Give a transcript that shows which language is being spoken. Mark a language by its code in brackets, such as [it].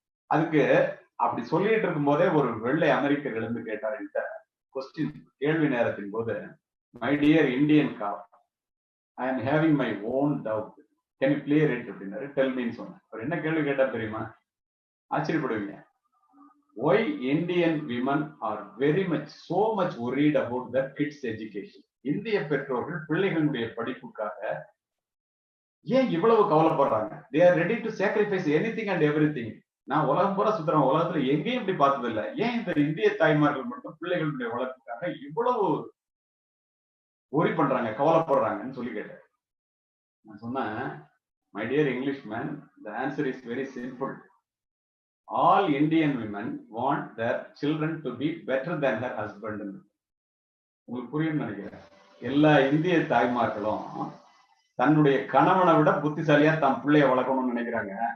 [ta] அதுக்கு அப்படி சொல்லிட்டு இருக்கும் போதே ஒரு வெள்ளை அமெரிக்கர் எழுந்து கேட்டார் என்கிட்ட கொஸ்டின், கேள்வி நேரத்தின் போது, [en] my dear Indian cop, I am having my own doubt, can you clear it [ta] அப்படின்னாரு. டெல் மீன்னு சொன்னேன். அவர் என்ன கேள்வி கேட்டா தெரியுமா? ஆச்சரியப்படுவீங்க. [en] why Indian women are very much so much worried about their kids education. [ta] இந்திய பெற்றோர்கள் பிள்ளைகளுடைய படிப்புக்காக ஏன் இவ்வளவு கவலைப்படுறாங்க? [en] they are ready to sacrifice anything and everything. [ta] நான் உலகம் பூரா சுத்துறேன், உலகத்துல எங்கேயும் இப்படி பார்த்தது இல்லை. ஏன் இந்த இந்திய தாய்மார்கள் மட்டும் பிள்ளைகளுடைய வளர்ப்புக்காக இவ்வளவு worry பண்றாங்க, கவலைப்படுறாங்கன்னு சொல்லி கேட்டேன். நான் சொன்னேன், [en] my dear Englishman, the answer is very simple. All Indian women want their children to be better than their husband. [ta] உங்களுக்கு புரியும் நினைக்கிறேன். எல்லா இந்திய தாய்மார்களும் தன்னுடைய கணவனை விட புத்திசாலியா தன் பிள்ளைய வளர்க்கணும்னு நினைக்கிறாங்க.